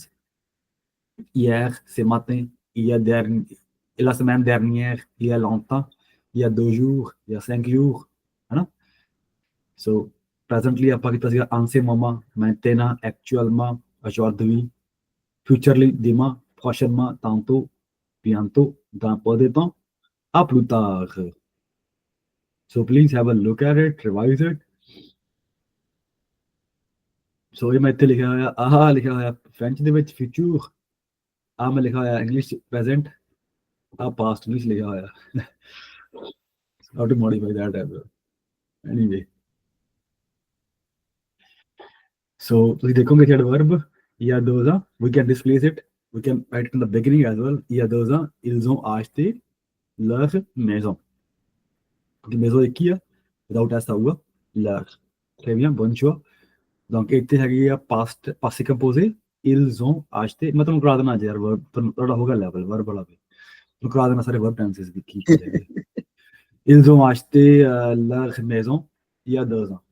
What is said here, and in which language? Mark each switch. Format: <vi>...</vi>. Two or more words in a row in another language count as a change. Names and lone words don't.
<fr>hier, ce matin, la semaine dernière, il y a longtemps, il y a 2 jours, il y a 5 jours,</fr> <hi>है ना।</hi> <en>so presently</en> <pa>ਆਪਾਂ ਕੀਤਾ ਸੀਗਾ</pa> <fr>en ce moment, maintenant, actuellement, aujourd'hui, futurely, demain, prochainement, tantôt, bientôt, dans peu de temps, à plus tard।</fr> <en>so please have a look at it, revise it।</en> <pa>ਸੋ ਇਹ ਮੈਂ ਇੱਥੇ ਲਿਖਿਆ ਹੋਇਆ, ਆਹ ਲਿਖਿਆ ਹੋਇਆ ਫ੍ਰੈਂਚ ਦੇ ਵਿੱਚ ਫਿਊਚਰ, ਆਹ ਮੈਂ ਲਿਖਿਆ ਹੋਇਆ</pa> <en>English present,</en> <pa>ਆਹ</pa> <en>past English</en> <pa>ਲਿਖਿਆ ਹੋਇਆ।</pa> <en>How to modify that as well. Anyway, so</en> <pa>ਤੁਸੀਂ ਦੇਖੋਗੇ ਕਿ</pa> <en>adverb ਜਾਂ those are, we can displace it, we can write it in the beginning as well. ਜਾਂ those are,</en> <fr>ils ont acheté leur maison.</fr> <hi>क्योंकि maison एक ही है,</hi> <en>without s</en> <hi>होगा leur.</hi> <fr>Très bien, bon choix. Donc</fr> <pa>ਇੱਥੇ ਹੈਗੀ ਆ</pa> <fr>past passé composé, ils ont acheté,</fr> <pa>ਮੈਂ ਤੁਹਾਨੂੰ ਕਰਾ ਦੇਣਾ ਅੱਜ ਯਾਰ verb, ਤੁਹਾਡਾ ਹੋਗਾ ਲੈਵਲ verb ਵਾਲਾ ਵੀ, ਤੁਹਾਨੂੰ ਕਰਾ ਦੇਣਾ ਸਾਰੇ</pa> <en>verb tenses</en> <pa>ਵੀ ਕੀ ਹੈਗੇ।</pa> <fr>Ils ont acheté leur maison il y a 2 ans.</fr>